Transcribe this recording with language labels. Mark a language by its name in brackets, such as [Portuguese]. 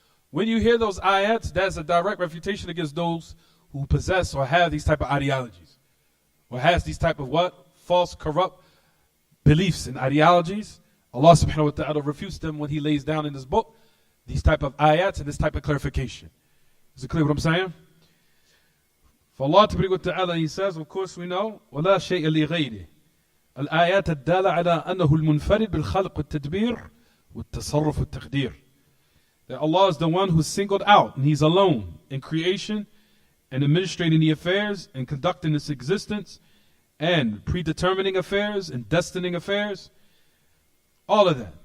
[English] When you hear those ayats, that's a direct refutation against those who possess or have these type of ideologies. Or has these type of what? False, corrupt beliefs and ideologies. Allah subhanahu wa ta'ala refutes them when He lays down in His book these type of ayats and this type of clarification. Is it clear what I'm saying? For Allah ta'ala, He says, of course we know, [Arabic] وَلَا شَيْءَ لِغَيْرِهِ الآيات الدالة على أنه المنفرد بالخلق والتدبير والتصرف والتقدير. [English] That Allah is the one who's singled out and He's alone in creation and administrating the affairs and conducting its existence and predetermining affairs and destining affairs. All of that.